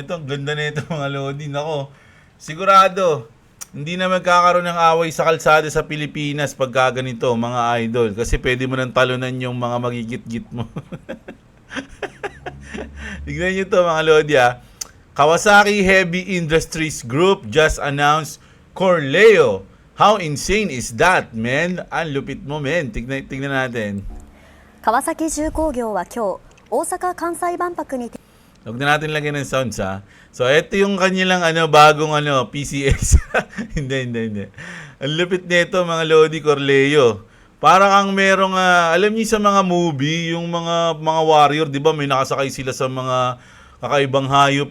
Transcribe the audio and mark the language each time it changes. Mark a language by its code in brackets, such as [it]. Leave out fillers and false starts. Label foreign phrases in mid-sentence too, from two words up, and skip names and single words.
[tl] Ito, ang ganda na ito, mga lodi, nako. Sigurado hindi na magkakaroon ng away sa kalsada sa Pilipinas pagka ganito, mga idol, kasi pwede mo nang talunan yung mga magigit-git mo. Tignan nyo to, mga lodi, ah. [en] Kawasaki Heavy Industries Group just announced Corleo. How insane is that, [tl] man? Ang lupit mo, man. Tignan natin. [ja] 川崎重工業は今日、大阪・関西万博に [tl] Huwag na natin lagyan ng sounds, ha. So, ito yung kanilang bagong PCX. Hindi. Ang lupit nito, mga lodi, Corleo. Para kang merong, alam niyo sa mga movie, yung mga warrior, di ba, may nakasakay sila sa mga kakaibang hayop.